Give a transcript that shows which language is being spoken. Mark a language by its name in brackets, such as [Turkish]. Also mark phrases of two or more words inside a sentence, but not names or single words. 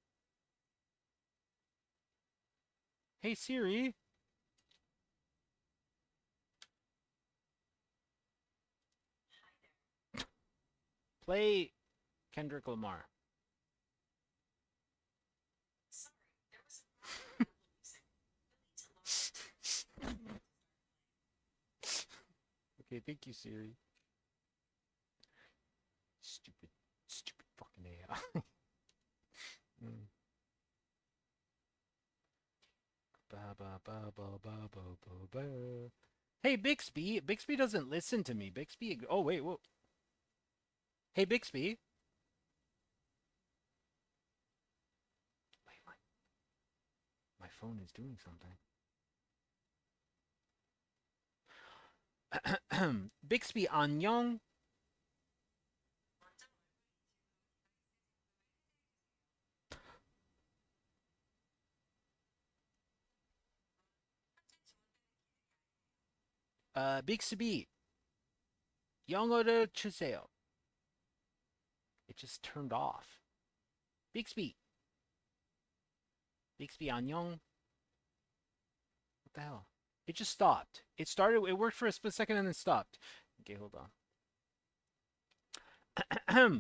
[English] Hey Siri, play Kendrick Lamar. Sorry, there was a problem with Apple Music. You'll need to log into your music account to start playing. Okay, thank you, Siri. Stupid, stupid fucking AI. Mm. Ba ba ba ba ba ba ba ba. Hey Bixby, Bixby doesn't listen to me. Bixby. Oh wait, whoa. Hey Bixby. Wait, my phone is doing something. [Korean] Bixby 안녕. Bixby 영어를 주세요. [English] It just turned off. Bixby. Bixby 안녕. What the hell? It just stopped. It started. It worked for a split second and then stopped. Okay, hold on.